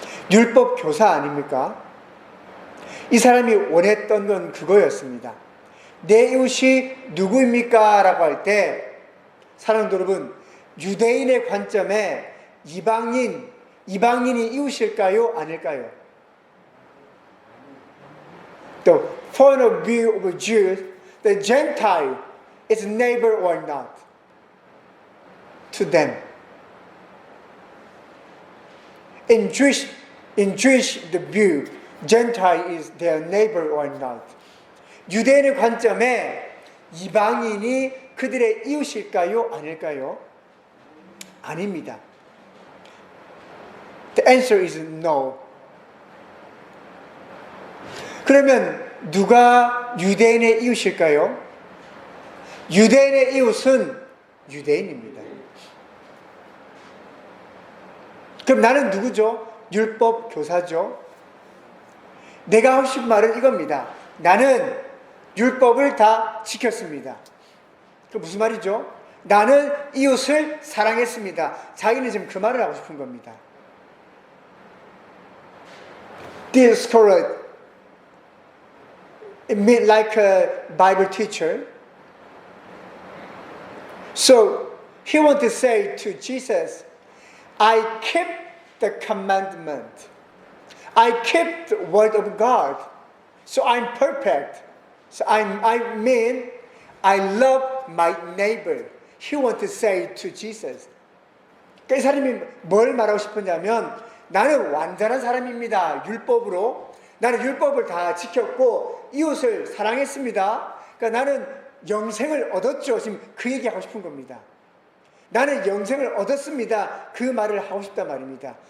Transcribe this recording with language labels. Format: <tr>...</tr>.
<ko>율법 교사 아닙니까? 이 사람이 원했던 건 그거였습니다. 내 이웃이 누구입니까? 라고 할 때 사랑하는 여러분, 유대인의 관점에 이방인이 이웃일까요? 아닐까요?</ko> <en>The point of view of a Jew, the Gentile is neighbor or not to them. In Jewish the view, Gentile is their neighbor or not.</en> <ko>유대인의 관점에 이방인이 그들의 이웃일까요? 아닐까요? 아닙니다.</ko> <en>The answer is no.</en> <ko>그러면 누가 유대인의 이웃일까요? 유대인의 이웃은 유대인입니다. 그럼 나는 누구죠? 율법 교사죠. 내가 하고 싶은 말은 이겁니다. 나는 율법을 다 지켰습니다. 그 무슨 말이죠? 나는 이웃을 사랑했습니다. 자기는 지금 그 말을 하고 싶은 겁니다.</ko> <en>Dear scholar, like a Bible teacher. So he wanted to say to Jesus, I kept the commandment. I kept the word of God. So I'm perfect. So I mean, I love my neighbor. He wanted to say to Jesus.</en> <ko>그러니까 이 사람이 뭘 말하고 싶었냐면 나는 완전한 사람입니다. 율법으로. 나는 율법을 다 지켰고 이웃을 사랑했습니다. 그러니까 나는 영생을 얻었죠. 지금 그 얘기하고 싶은 겁니다. 나는 영생을 얻었습니다. 그 말을 하고 싶단 말입니다.</ko>